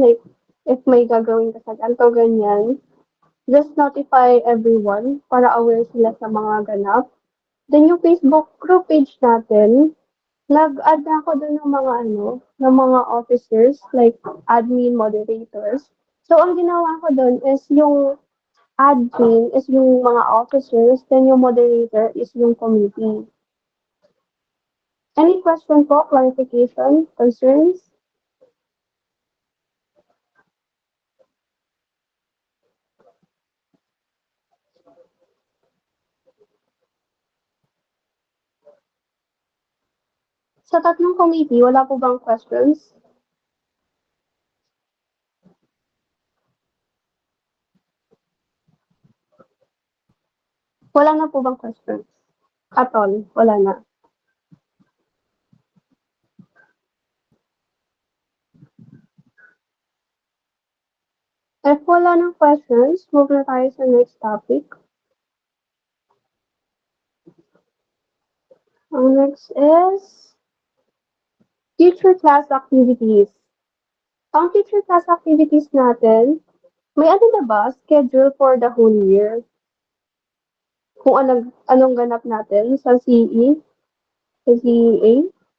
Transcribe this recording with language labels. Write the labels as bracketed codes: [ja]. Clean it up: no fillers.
[tl] Like, if may gagawin ka sa ganito, ganyan, [en] just notify everyone [tl] para aware sila sa mga ganap. Then, yung Facebook group page natin, nag-add ako doon ng mga ng mga officers, like admin, moderators. So, ang ginawa ko doon is yung admin is yung mga officers, then yung moderator is yung committee. [en] Any question po, clarification, concerns? [tl] Sa tatlong committee, wala po bang questions? Wala na po bang questions? At all, wala na. If wala ng questions, move na tayo sa next topic. Ang next is teacher class activities. Ang teacher class activities natin, may ano na ba schedule for the whole year? Kung anong ganap natin sa CE, sa CEA?